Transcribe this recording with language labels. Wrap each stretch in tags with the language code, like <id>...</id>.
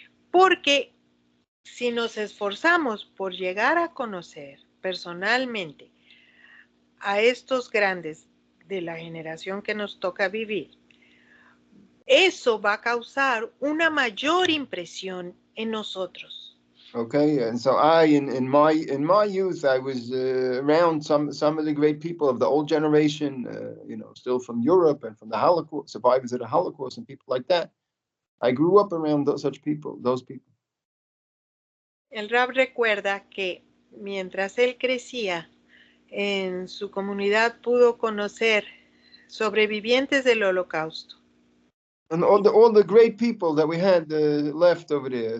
<es>Porque si nos esforzamos por llegar a conocer personalmente a estos grandes de la generación que nos toca vivir, eso va a causar una mayor impresión en nosotros.</es> <en>okay, and so in my youth, I was around some of the great people of the old generation, still from Europe and from the Holocaust, survivors of the Holocaust, and people like that. I grew up around those people.</en> <es>El Rab recuerda que mientras él crecía, en su comunidad pudo conocer sobrevivientes del Holocausto.</es> <en>And all the great people that we had left over there.</en>